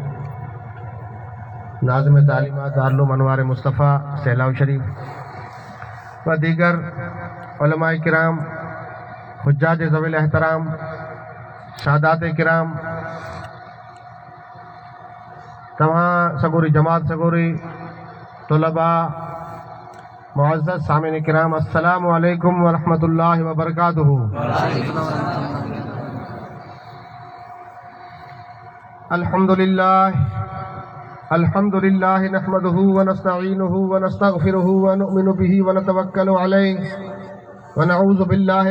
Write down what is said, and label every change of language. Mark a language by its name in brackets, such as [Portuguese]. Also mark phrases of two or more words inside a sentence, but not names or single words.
[Urdu] ناظم تعلیمات دار الانوار مصطفیٰ سہلاو شریف و دیگر علمائے کرام، حجاج ذوی الاحترام، سادات کرام، تمام سگوری جماعت سگوری طلبہ معزز سامعین کرام, [Arabic] السلام عليكم ورحمة الله وبركاته. الحمد لله نحمده ونستعينه ونستغفره ونؤمن به ونتوكل عليه ونعوذ بالله